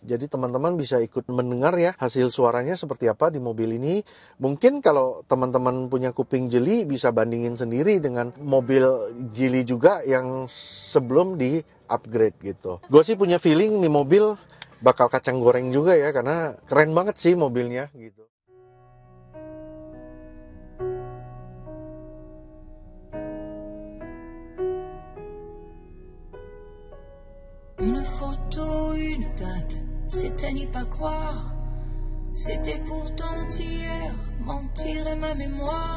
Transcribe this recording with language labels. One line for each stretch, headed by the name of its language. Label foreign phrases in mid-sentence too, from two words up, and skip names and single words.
Indonesian: Jadi teman-teman bisa ikut mendengar ya hasil suaranya seperti apa di mobil ini. Mungkin kalau teman-teman punya kuping jeli bisa bandingin sendiri dengan mobil jeli juga yang sebelum di upgrade gitu. Gue sih punya feeling nih mobil bakal kacang goreng juga ya, karena keren banget sih mobilnya gitu.
French: Une photo, une date, c'était n'y pas croire. C'était pourtant hier, mentir est ma mémoire.